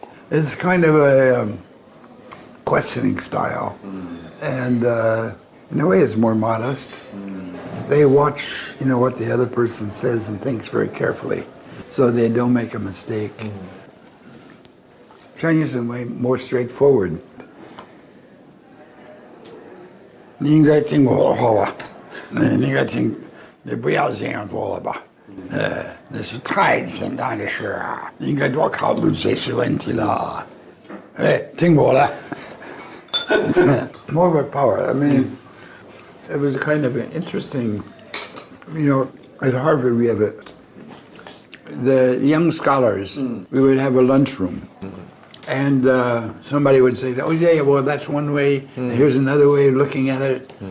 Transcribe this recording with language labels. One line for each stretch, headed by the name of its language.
English: It's kind of a questioning style, and in a way, it's more modest. They watch, what the other person says and thinks very carefully, so they don't make a mistake. Chinese are way more straightforward.
Chinese: 你应该听我的话吧，你应该听，你不要这样做了吧，那是太简单的事啊，你应该多考虑这些问题了。听我的。
English: More of a power. I mean, it was kind of an interesting, at Harvard we have the young scholars, we would have a lunchroom. And somebody would say, oh yeah, well that's one way, here's another way of looking at it.